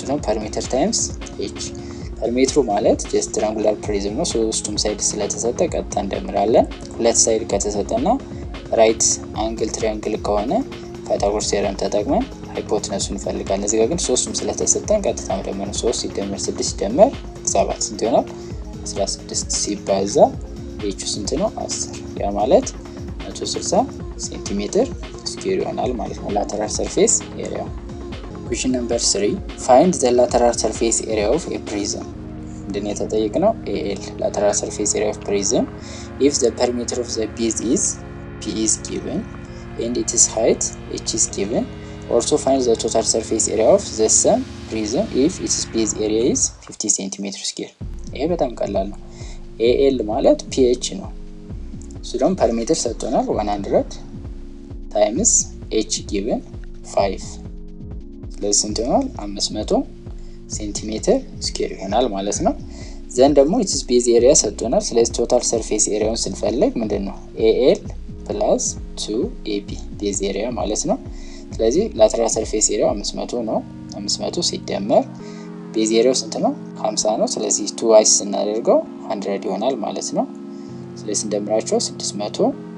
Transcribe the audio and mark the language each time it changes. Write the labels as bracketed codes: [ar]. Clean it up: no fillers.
[am] እሱ ነው ፐሪሜትር ታይምስ h ፐሪሜትሩ ማለት ጀስት ትራያንጉላር ፕሪዝም ነው። ሶስቱም ሳይድ ስለተሰጠ ቀጥታ እንደምራለን። ሁለት ሳይድ ከተሰጠና ራይት አንግል ትራያንግል ከሆነ ፓይታጎረስ ቴዎረም ተጠቅመን ሃይፖቴነሱን እንፈልጋለን። እዚህ ጋር ግን ሶስቱም ስለተሰጠን ቀጥታ መደመር 3 ሲደመር 6 ሲደመር 7 ስንት ይሆናል? 16 ሲባዛ h ስንት ነው? [en] 10 [am] ያ ማለት 160 ሴንቲሜትር ስኩዌር ይሆናል ማለት ነው [en] lateral surface area። question number 3 find the lateral surface area of a prism [am] እንደኔ ተጠየቅነው [en] AL lateral surface area of prism if the perimeter of the base is P is given and its height H is given. Also find the total surface area of the same prism if its base area is 50 cm square. [am] ይሄ በጣም ቀላል ነው። AL ማለት PH ነው። እሱ ደግሞ ፐሪሜትር ሰጥቶናል 100 ታይምስ H given 5 ስለዚህ ስንት ይሆናል 500 ሴንቲሜትር ስኩዌር ይሆናል ማለት ነው። ዘን ደግሞ [en] its base area [am] ሰጥቶናል። ስለዚህ ቶታል ሰርፌስ ኤሪያውን ስንፈልግ ምንድነው AL ፕላስ 2AB ቤዝ ኤሪያ ማለት ነው። ስለዚህ ላተራል ሰርፌስ ኤሪያው 500 ነው። 500 ሲደመር ቤዝ ኤሪያው ስንት ነው 50 ነው። ስለዚህ 2 ስናደርገው 100 ይሆናል ማለት ነው። ስለዚህ እንደምራቸው 600